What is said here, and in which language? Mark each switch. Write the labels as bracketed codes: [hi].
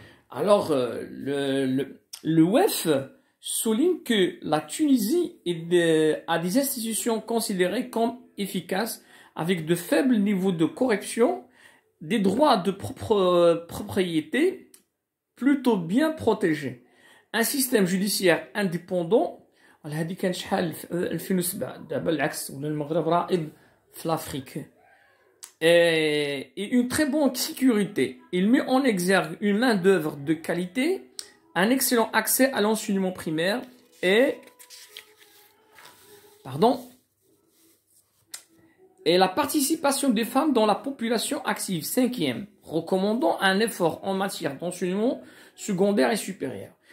[fr] Alors, le WEF souligne que la Tunisie a des institutions considérées comme efficaces avec de faibles niveaux de corruption, des droits de propriété plutôt bien protégés, un système judiciaire indépendant. [ar] هذه كان شحال 2007 دابا العكس ولا المغرب رائد في [fr] l'Afrique et une très bonne sécurité. Il met en exergue une main d'œuvre de qualité, un excellent accès à l'enseignement primaire et la participation des femmes dans la population active. 5e, recommandant un effort en matière d'enseignement secondaire et supérieur.